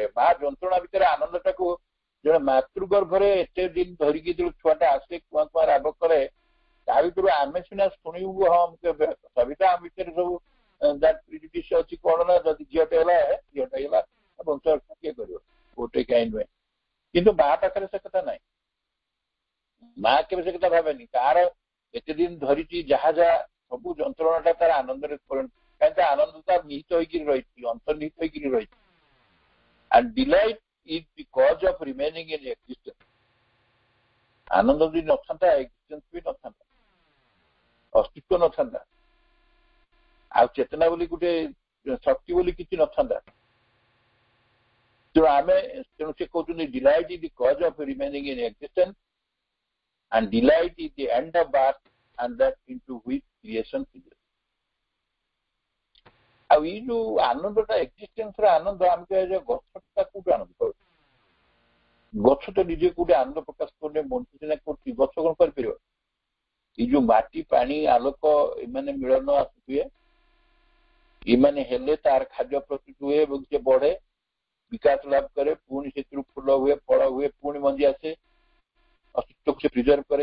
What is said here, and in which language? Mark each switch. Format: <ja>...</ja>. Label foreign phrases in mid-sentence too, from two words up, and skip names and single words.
<or>ମା ଯନ୍ତ୍ରଣା ଭିତରେ ଆନନ୍ଦଟାକୁ ଜଣେ ମାତୃଗର୍ଭରେ ଏତେ ଦିନ ଧରିକି ଯେତେବେଳେ ଛୁଆଟା ଆସେ କୁଆ କୁଆ ରାବ କରେ ତା ଭିତରୁ ଆମେ ସିନା ଶୁଣିବୁ ହଁ ସବିତା ଆମ ଭିତରେ ସବୁ ଅଛି କଣ ନା ଯଦି ଝିଅଟେ ହେଲା ବଂଶ କିଏ କରିବ ଗୋଟେ କାହିଁ ନୁହେଁ। କିନ୍ତୁ ମା ପାଖରେ ସେ କଥା ନାହିଁ। ମା କେବେ ସେ କଥା ଭାବେନି ତାର ଏତେ ଦିନ ଧରିଛି ଯାହା ଯାହା ସବୁ ଯନ୍ତ୍ରଣାଟା ତାର ଆନନ୍ଦରେ କାହିଁକି ତା ଆନନ୍ଦ ତାର ନିହିତ ହେଇକିରି ରହିଛି, ଅନ୍ତର୍ନିହିତ ହେଇକିରି ରହିଛି।</or> <en>and delight is the cause of remaining in existence.</en> <or>ଆନନ୍ଦ ଯଦି ନଥାନ୍ତା ଏକ୍ସିଷ୍ଟେନ୍ସ ବି ନଥାନ୍ତା, ଅସ୍ତିତ୍ୱ ନଥାନ୍ତା, ଆଉ ଚେତନା ବୋଲି ଗୋଟେ ଶକ୍ତି ବୋଲି କିଛି ନଥାନ୍ତା। ତେଣୁ ସେ କହୁଛନ୍ତି</or> <en>delight is the cause of remaining in existence and delight is the end of birth and that into which creation is.</en> <or>ଆଉ ଏଇ ଯୋଉ ଆନନ୍ଦଟା ଏକ୍ସିଷ୍ଟେନ୍ସର ଆନନ୍ଦ ଆମେ କହିବା ଗଛଟା କୋଉଠି ଆନନ୍ଦ ପାଉଛି? ଗଛ ତ ନିଜେ କୋଉଠି ଆନନ୍ଦ ପ୍ରକାଶ କରୁନି, ମଣିଷ ସିନା କରୁଛି, ଗଛ କଣ କରିପାରିବ? ଏଇ ଯୋଉ ମାଟି ପାଣି ଆଲୋକ ଏମାନେ ମିଳନ ଆସୁଥିବେ, ଏମାନେ ହେଲେ ତାର ଖାଦ୍ୟ ପ୍ରସ୍ତୁତ ହୁଏ ଏବଂ ସେ ବଢେ ବିକାଶ ଲାଭ କରେ, ପୁଣି ସେଥିରୁ ଫୁଲ ହୁଏ ଫଳ ହୁଏ ପୁଣି ମଞ୍ଜି ଆସେ, ଅସ୍ତିତ୍ୱକୁ ସେ ପ୍ରିଜର୍ଭ କରେ।</or>